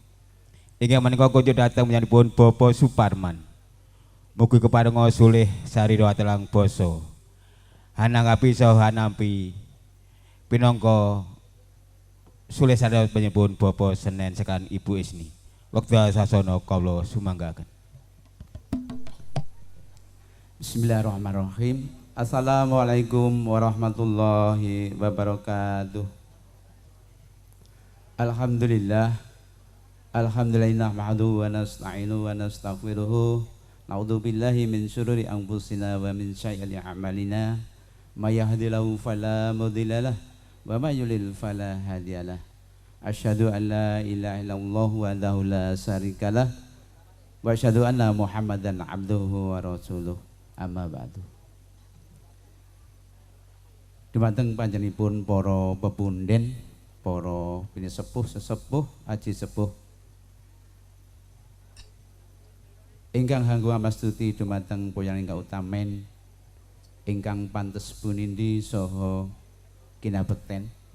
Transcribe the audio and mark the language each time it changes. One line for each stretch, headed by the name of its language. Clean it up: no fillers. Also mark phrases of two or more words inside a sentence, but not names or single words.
Javanese: Inggih menika kunjuk dhateng penyanipun Bapak Suparman. Mugi keparenga sulih sarira atelang basa. Hananggapi saha hanampi pinangka sulih sarira penyanipun Bapak Senen saking Ibu Isni. Wekdal sasana kawula sumanggaken.
Arabic: Bismillahirrahmanirrahim. السلام عليكم ورحمة الله وبركاته. الحمد لله نحمده ونستعينه ونستغفره نعوذ بالله من شرور أنفسنا ومن سيئات أعمالنا من يهده الله فلا مضل له ومن يضلل فلا هادي له. أشهد أن لا إله إلا الله وحده لا شريك له وأشهد أن محمدا عبده ورسوله. أما بعد.
Javanese: Dumateng panjenenganipun para pepunden, para pinisepuh sesepuh, aji sepuh ingkang hanggo amastuti dumateng poyang ingkang utamen ingkang pantes punindi saha kinabekten